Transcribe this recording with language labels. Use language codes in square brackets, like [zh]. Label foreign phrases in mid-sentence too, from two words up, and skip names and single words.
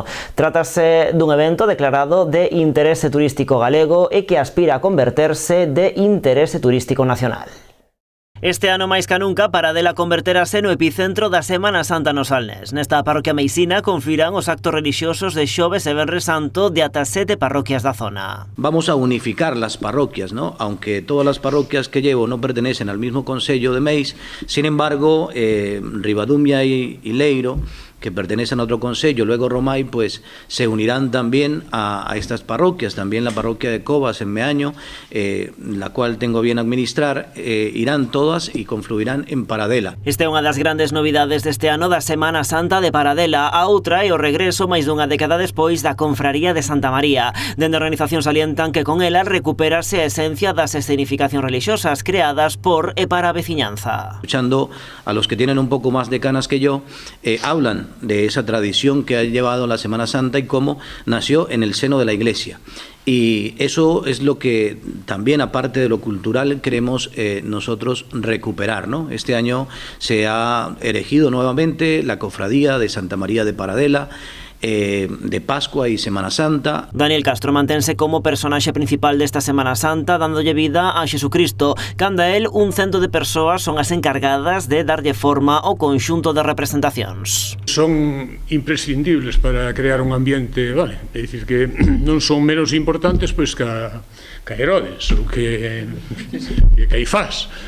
[gl] Trátase dun evento declarado de interese turístico galego e que aspira a converterse de interese turístico nacional. Este ano máis que nunca, Paradela converterase no epicentro da Semana Santa no Salnés. Nesta parroquia meisina confluirán os actos relixiosos de Xoves e Venres Santo de ata 7 parroquias da zona. [es] Vamos a unificar las parroquias, ¿no? Aunque todas las parroquias que llevo no pertenecen al mismo concello de Meis, sin embargo, Ribadumia y Leiro, que pertenecen a otro concello, luego Romay, pues se unirán también a estas parroquias, también la parroquia de Covas en Meaño, la cual tengo bien administrar, irán todas y confluirán en Paradela. [gl] Esta é unha das grandes novidades deste ano da Semana Santa de Paradela. A outra é o regreso máis dunha década despois da Confraría de Santa María. Dende a organización salientan que con ela recuperase a esencia das escenificacións religiosas creadas por e para a veciñanza. [es] Escuchando a los que tienen un poco más de canas que yo, hablan de esa tradición que ha llevado la Semana Santa y cómo nació en el seno de la Iglesia. Y eso es lo que también, aparte de lo cultural, queremos nosotros recuperar, ¿no? Este año se ha erigido nuevamente la cofradía de Santa María de Paradela, de Pascua y Semana Santa. [gl] Daniel Castro mantense como personaxe principal desta Semana Santa, dándolle vida a Xesucristo. Canda él, un cento de persoas son as encargadas de darlle forma ao conxunto de representacións. Son imprescindibles para crear un ambiente, vale, é dicir que non son menos importantes pois que Herodes ou que Caifás.